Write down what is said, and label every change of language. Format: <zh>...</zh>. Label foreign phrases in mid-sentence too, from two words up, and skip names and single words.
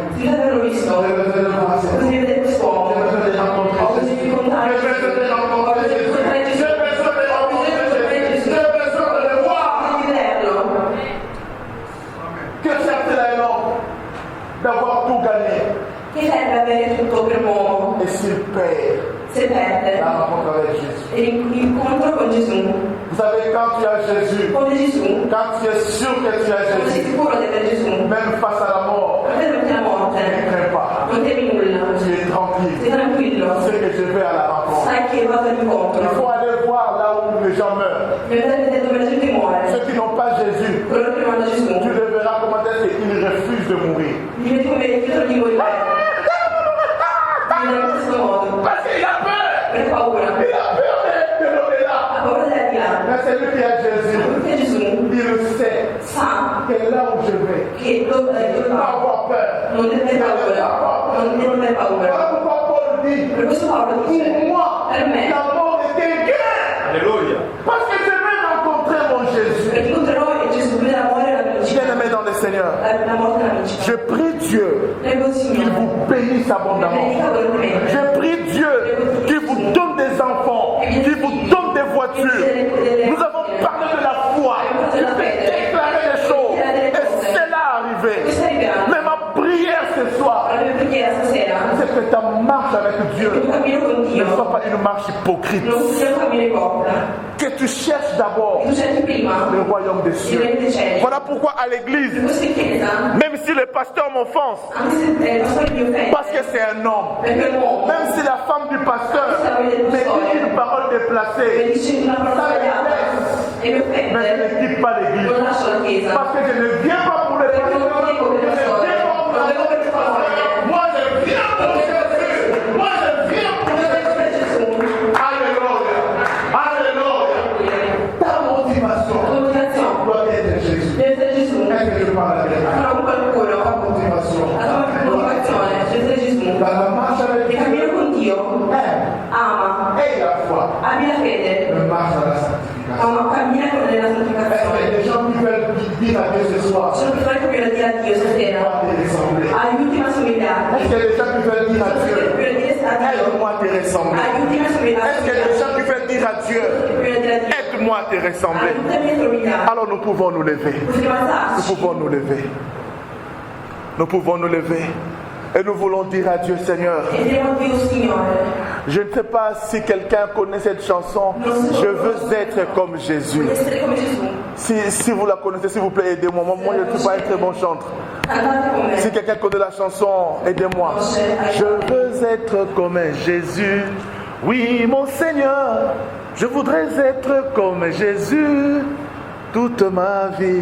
<fr>J'ai besoin de voir cet homme. J'ai besoin de rencontrer Jésus. J'ai besoin de rencontrer Jésus. J'ai besoin de rencontrer Jésus. J'ai besoin de le voir. tout gagner?</fr> <it>Che serve avere tutto per un uomo?</it> <fr>Et s'il perd</fr> <it>Se perde</it> <fr>la rencontre avec Jésus?</fr> <it>l'incontro con Gesù.</it> <fr>Vous savez, quand tu as Jésus,</fr> <it>Con Gesù,</it> <fr>quand tu es sûr que tu as</fr> <it>quando sei</it> <fr>Jésus,</fr> <it>sicuro di avere Gesù,</it> <fr>même face à la mort,</fr> <it>non temi la morte,</it> <fr>ne crains pas.</fr> <it>non temi nulla,</it> <fr>Tu es tranquille.</fr> <it>sei tranquillo,</it> <fr>Tu sais que je vais à la rencontre.</fr> <it>sai che vado</it> <fr>Il</fr> <it>all'incontro.</it> <fr>faut aller voir là où les gens meurent.</fr> <it>Devi andare a vedere dove la gente muore.</it> <fr>Ceux qui n'ont pas Jésus,</fr> <it>Quello che non hanno Gesù,</it> <fr>tu les verras comment est-ce qu'ils refusent de mourir. li vedi come rifiutano di morire.</fr> <it>In questo modo,</it> <fr>Parce qu'il a peur.</fr> <it>per paura,</it> <fr>Il a peur de l'au-delà.</fr> <it>ha paura della di là.</it> <fr>Mais celui qui a Jésus,</fr> <it>Perché Gesù</it> <fr>il le sait</fr> <it>sa</it> <fr>que là où je vais,</fr> <it>che dove</it> <fr>je ne vais pas</fr> <it>va</it> <fr>avoir peur.</fr> <it>non deve avere paura, non deve avere</it> <fr>Voilà</fr> <it>paura.</it> <fr>pourquoi Paul dit,</fr> <it>Per questo Paolo dice,</it> <fr>pour moi,</fr> <it>per me,</it> <fr>la mort était gain. Alléluia. Parce que je vais rencontrer mon Jésus.</fr> <it>perché incontrerò Gesù prima della morte e la vincita.</it> <fr>Bien-aimé dans le Seigneur,</fr> <it>La morte e la vincita.</it> <fr>je prie Dieu</fr> <it>Prego il</it> <fr>qu'il</fr> <it>Signore,</it> <fr>vous bénisse abondamment.</fr> <it>benedica abbondantemente.</it> <fr>Je prie Dieu qu'il vous donne des enfants, qu'il vous donne des voitures. Nous avons parlé de la foi. Je peux déclarer des choses. Et c'est là arrivé.</fr> <it>Questo arriverà.</it> <fr>Mais ma prière ce soir,</fr> <it>La mia preghiera stasera,</it> <fr>c'est que ta marche avec Dieu</fr> <it>che tu cammino con</it> <fr>ne</fr> <it>Dio,</it> <fr>soit pas une marche hypocrite.</fr> <it>non sia un cammino ipocrita.</it> <fr>Que tu cherches d'abord</fr> <it>Tu cerchi prima</it> <fr>le royaume des</fr> <it>il</it> <fr>cieux.</fr> <it>regno dei cieli.</it> <fr>Voilà pourquoi à</fr> <it>In</it> <fr>l'église,</fr> <it>questa chiesa,</it> <fr>même si le pasteur m'offense,</fr> <it>anche se il pastore mi offende,</it> <fr>parce que c'est un homme,</fr> <it>perché è un uomo,</it> <fr>même si la femme du pasteur me dit une parole</fr> <it>mi</it> <fr>déplacée,</fr> <it>dice una parola sbagliata e mi</it> <fr>mais je</fr> <it>offende,</it> <fr>ne quitte pas l'église.</fr> <it>non lascio la chiesa.</it> <fr>Parce que je ne viens pas pour le</fr> <it>Perché non vengo per il pastore, non vengo per il pastore,</it> <fr>Moi je viens pour Jésus. Moi je viens pour</fr> <it>non vengo per Gesù.</it> <fr>Alléluia. Alléluia. Ta motivation</fr> <it>La motivazione</it> <fr>doit être Jésus.</fr> <it>deve essere Gesù.</it> <fr>Est-ce que je parle avec toi?</fr> <it>Sono con qualcuno.</it> <fr>Ta motivation.</fr> <it>La tua motivazione deve essere Gesù.</it> <fr>Dans la marche avec</fr> <it>Il</it> <fr>Dieu,</fr> <it>cammino con Dio ama,</it> <fr>et la foi,</fr> <it>abbi la fede,</it> <fr>me marche dans la sanctification.</fr> <it>ma cammina nella</it> <fr>Est-ce que</fr> <it>santificazione.</it> <fr>les gens qui veulent dire à Dieu ce soir,</fr> <it>Sono persone che vogliono dire a Dio stasera,</it> <fr>moi te ressembler?</fr> <it>aiutami a somigliarti.</it> <fr>Est-ce que les gens qui veulent dire à</fr> <it>Sono persone che</it> <fr>Dieu,</fr> <it>vogliono dire a Dio,</it> <fr>aide-moi à te ressembler?</fr> <it>aiutami a somigliarti.</it> <fr>Est-ce que les gens qui veulent dire à Dieu,</fr> <it>Vogliono dire a Dio,</it> <fr>aide-moi à te ressembler?</fr> <it>aiutami a somigliarti.</it> <fr>Alors nous pouvons nous lever.</fr> <it>Possiamo</it> <fr>Nous</fr> <it>alzarci.</it> <fr>pouvons nous lever. Nous pouvons nous lever. Et nous voulons dire à Dieu, Seigneur,</fr> <it>E diremo a Dio, Signore,</it> <fr>je ne sais pas si quelqu'un connaît cette chanson. Je veux être comme Jésus.</fr> <it>voglio essere come Gesù.</it> <fr>Si vous la connaissez, s'il vous plaît, aidez-moi. Moi, je ne suis pas un très bon chanteur.</fr> <it>Cantate con me.</it> <fr>Si quelqu'un connaît la chanson, aidez-moi. Je veux être comme Jésus. Oui, mon Seigneur, je voudrais être comme Jésus toute ma vie.</fr>